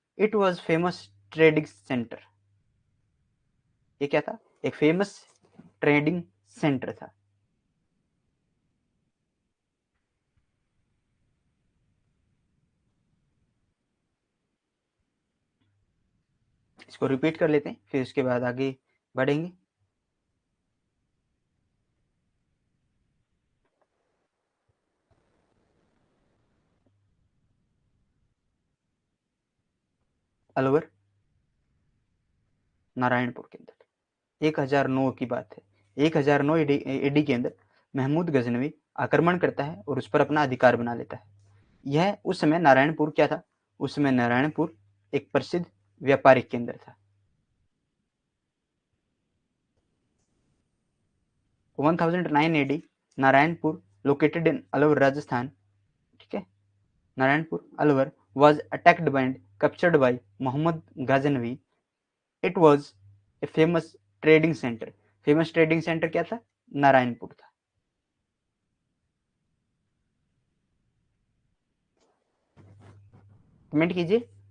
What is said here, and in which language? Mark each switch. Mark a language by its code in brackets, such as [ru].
[en] It was famous trading center. [hi] ये क्या था? एक फेमस ट्रेडिंग सेंटर था। इसको रिपीट कर लेते हैं, फिर उसके बाद आगे बढ़ेंगे। अलवर, नारायणपुर के अंदर 1009 की बात है। 1009 एडी के अंदर महमूद गजनवी आक्रमण करता है और उस पर अपना अधिकार बना लेता है। यह उस समय नारायणपुर क्या था? उस समय नारायणपुर एक प्रसिद्ध व्यापारिक केंद्र था। [en] 1009 AD, Narayanpur, located in Alwar, Rajasthan, [hi] ठीक है, [en] Narayanpur, Alwar, was attacked and captured by Muhammad Ghaznavi. It was a famous trading center. [hi] Famous trading centre क्या था? नारायणपुर था। कमेंट कीजिए।